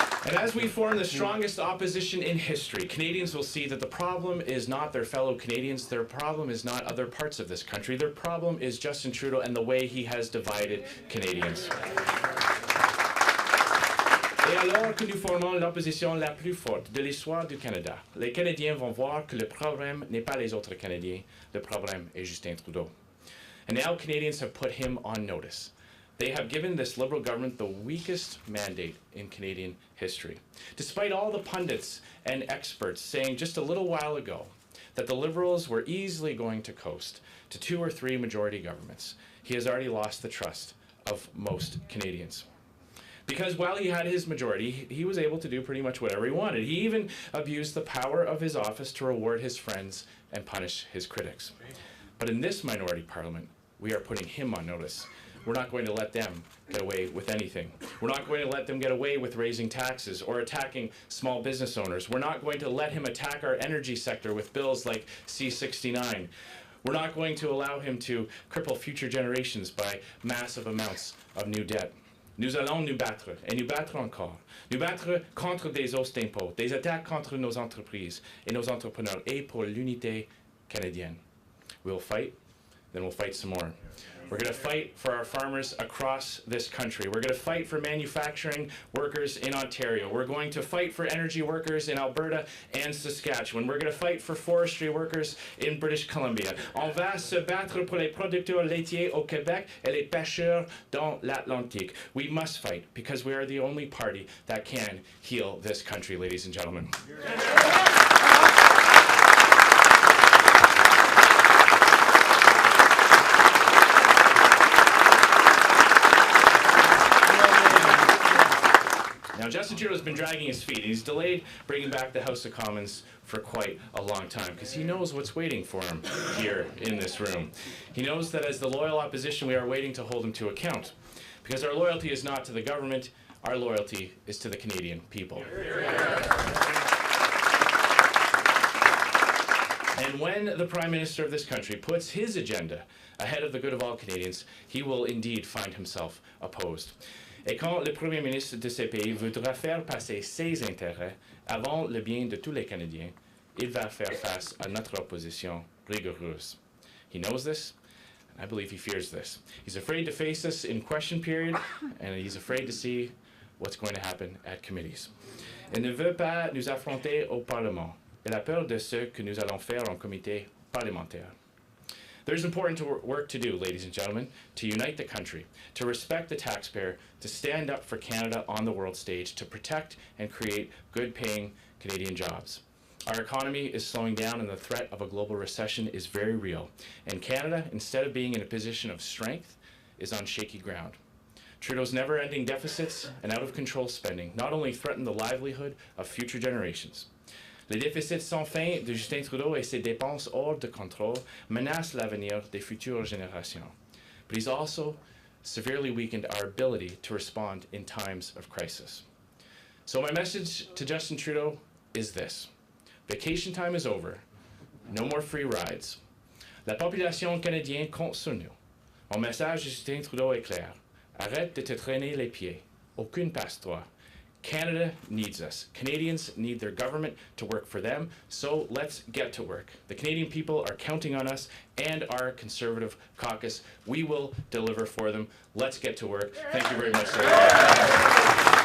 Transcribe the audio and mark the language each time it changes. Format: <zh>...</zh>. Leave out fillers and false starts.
<en>And as we form the strongest opposition in history, Canadians will see that the problem is not their fellow Canadians, their problem is not other parts of this country, their problem is Justin Trudeau and the way he has divided Canadians.</en> <fr>Et alors que nous formons l'opposition la plus forte de l'histoire du Canada, les Canadiens vont voir que le problème n'est pas les autres Canadiens, le problème est Justin Trudeau.</fr> <en>And now Canadians have put him on notice. They have given this Liberal government the weakest mandate in Canadian history. Despite all the pundits and experts saying just a little while ago that the Liberals were easily going to coast to 2 or 3 majority governments, he has already lost the trust of most Canadians. Because while he had his majority, he was able to do pretty much whatever he wanted. He even abused the power of his office to reward his friends and punish his critics. But in this minority parliament, we are putting him on notice. We're not going to let them get away with anything. We're not going to let them get away with raising taxes or attacking small business owners. We're not going to let him attack our energy sector with bills like C-69. We're not going to allow him to cripple future generations by massive amounts of new debt.</en> <fr>Nous allons nous battre, et nous battre encore. Nous battre contre des hausses d'impôts, des attaques contre nos entreprises et nos entrepreneurs, et pour l'unité canadienne.</fr> <en>We'll fight, then we'll fight some more. We're going to fight for our farmers across this country. We're going to fight for manufacturing workers in Ontario. We're going to fight for energy workers in Alberta and Saskatchewan. We're going to fight for forestry workers in British Columbia.</en> <fr>On va se battre pour les producteurs laitiers au Québec et les pêcheurs dans l'Atlantique.</fr> <en>We must fight because we are the only party that can heal this country, ladies and gentlemen. Now, Justin Trudeau has been dragging his feet. He's delayed bringing back the House of Commons for quite a long time because he knows what's waiting for him here in this room. He knows that as the loyal opposition, we are waiting to hold him to account because our loyalty is not to the government, our loyalty is to the Canadian people. And when the Prime Minister of this country puts his agenda ahead of the good of all Canadians, he will indeed find himself opposed.</en> <fr>Et quand le Premier ministre de ce pays voudra faire passer ses intérêts avant le bien de tous les Canadiens, il va faire face à notre opposition rigoureuse.</fr> <en>He knows this, and I believe he fears this. He's afraid to face us in question period, and he's afraid to see what's going to happen at committees.</en> <fr>Il ne veut pas nous affronter au Parlement. Il a peur de ce que nous allons faire en comité parlementaire.</fr> <en>There's important work to do, ladies and gentlemen, to unite the country, to respect the taxpayer, to stand up for Canada on the world stage, to protect and create good-paying Canadian jobs. Our economy is slowing down and the threat of a global recession is very real. And Canada, instead of being in a position of strength, is on shaky ground. Trudeau's never-ending deficits and out-of-control spending not only threaten the livelihood of future generations.</en> <fr>Les déficits sans fin de Justin Trudeau et ses dépenses hors de contrôle menacent l'avenir des futures générations.</fr> <en>But he's also severely weakened our ability to respond in times of crisis. So my message to Justin Trudeau is this. Vacation time is over. No more free rides.</en> <fr>La population canadienne compte sur nous. Mon message de Justin Trudeau est clair. Arrête de te traîner les pieds. Aucune passe-toi.</fr> <en>Canada needs us. Canadians need their government to work for them, so let's get to work. The Canadian people are counting on us and our Conservative caucus. We will deliver for them. Let's get to work. Thank you very much, sir.</en>